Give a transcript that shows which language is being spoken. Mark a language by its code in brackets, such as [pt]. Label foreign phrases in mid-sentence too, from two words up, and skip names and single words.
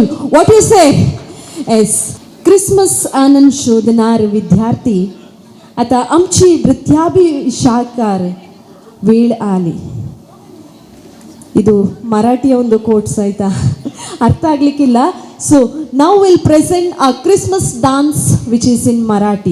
[en] What do you say? Yes. [mr] क्रिसमस आनंद शोधनार विद्यार्थी आता आमची नृत्याभिषाकार वेळ आली. [kn] ಇದು ಮರಾಠಿಯ ಒಂದು ಕೋಟ್ಸ್ ಆಯ್ತಾ, ಅರ್ಥ ಆಗ್ಲಿಕ್ಕಿಲ್ಲ. [en] so now will present a Christmas dance which is in Marathi.